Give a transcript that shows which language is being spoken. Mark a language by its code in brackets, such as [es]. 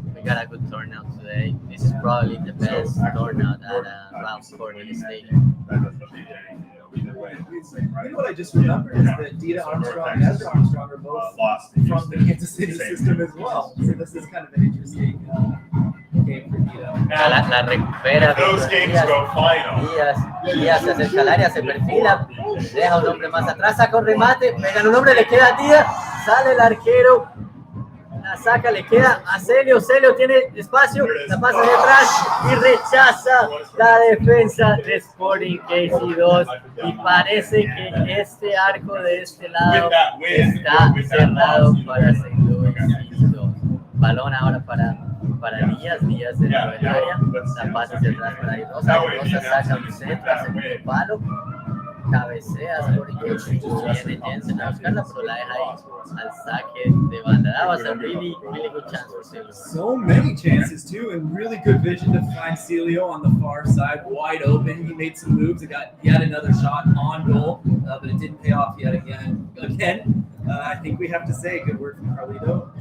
[en] We got a good turnout today. This is probably the best turnout at Ralph Cornelius Stadium. You know what I just remembered is that Dita Armstrong and Ezra Armstrong are both from the Kansas City system as well. So this is kind of an interesting game for Dita. [es] La recupera. [en] Those games go final. [es] Díaz se acerca al área, se perfila, deja un hombre más atrás, saca un remate, pega un hombre, le queda a Díaz, sale el arquero, la saca, le queda a Celio, Celio tiene espacio, la pasa de atrás y rechaza la defensa de Sporting KC2 y parece que este arco de este lado está cerrado para St. Louis KC2. Balón ahora para Díaz dentro del área, la pasa hacia atrás para Rosa, Rosa saca un centro, segundo palo, cabecea Sporting KC2, viene Jensen a buscarla, pero la deja ahí al saque de banda. [en] That was a really good chance for Celio. So many chances too, and really good vision to find Celio on the far side, wide open. He made some moves. It got yet another shot on goal, but it didn't pay off yet again. I think we have to say good word from Carlito.